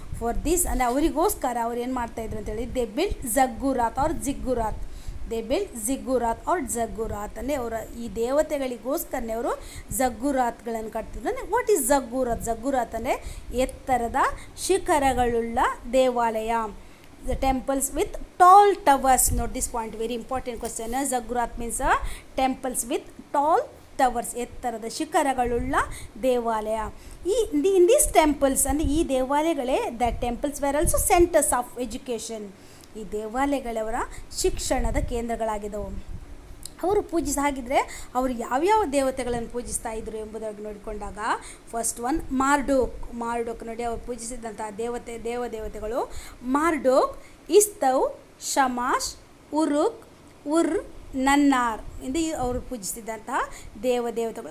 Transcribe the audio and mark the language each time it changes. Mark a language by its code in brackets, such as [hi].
[en] for this [kn] ಅಂದರೆ ಅವರಿಗೋಸ್ಕರ ಅವ್ರು ಏನು ಮಾಡ್ತಾಯಿದ್ರು ಅಂತೇಳಿ, [en] they built ziggurat or ziggurat, they built ziggurat or ziggurat, [kn] ಅಂದರೆ ಅವರ ಈ ದೇವತೆಗಳಿಗೋಸ್ಕರನೇ ಅವರು ಜಗ್ಗುರಾತ್ಗಳನ್ನು ಕಟ್ತಿದ್ರು. ಅಂದರೆ [en] What is ziggurat? [kn] ಜಗ್ಗುರಾತ್ ಅಂದರೆ ಎತ್ತರದ ಶಿಖರಗಳುಳ್ಳ ದೇವಾಲಯ. [en] The temples with tall towers. Note this point, very important question. Zaggurat means temples with tall towers, [kn] ಎತ್ತರದ ಶಿಖರಗಳುಳ್ಳ ದೇವಾಲಯ. [en] in these temples [kn] ಅಂದರೆ ಈ ದೇವಾಲಯಗಳೇ, [en] the temples were also centers of education. [kn] ಈ ದೇವಾಲಯಗಳವರ ಶಿಕ್ಷಣದ ಕೇಂದ್ರಗಳಾಗಿದ್ದವು. ಅವರು ಹಾಗಿದ್ರೆ ಅವರು ಯಾವ್ಯಾವ ದೇವತೆಗಳನ್ನು ಪೂಜಿಸ್ತಾ ಇದ್ರು ಎಂಬುದಾಗಿ ನೋಡಿಕೊಂಡಾಗ, [en] first one [kn] ಮಾರ್ಡೋಕ್ ನೋಡಿ, ಅವರು ಪೂಜಿಸಿದಂಥ ದೇವತೆಗಳು ಮಾರ್ಡೋಕ್, ಇಸ್ತವ್, ಶಮಾಶ್, ಉರುಕ್, ನನ್ನಾರ್ ಎಂದು ಅವರು ಪೂಜಿಸಿದಂತಹ ದೇವತೆಗಳು.